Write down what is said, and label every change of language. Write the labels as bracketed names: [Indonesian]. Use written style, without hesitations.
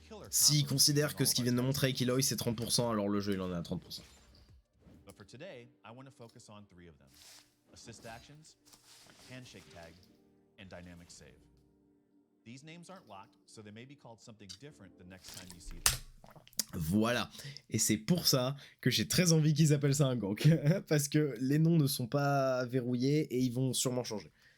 [French] S'il considère que ce qu'il vient de montrer avec Eloy c'est 30%, alors le jeu il en est à 30%. [English] But for today, I want to focus on 3 of them: assist actions, handshake tag, and dynamic save. These names aren't locked, so they may be called something different the next time you see them. [French] Voilà, et c'est pour ça que j'ai très envie qu'ils appellent ça un gank, parce que les noms ne sont pas verrouillés et ils vont sûrement changer.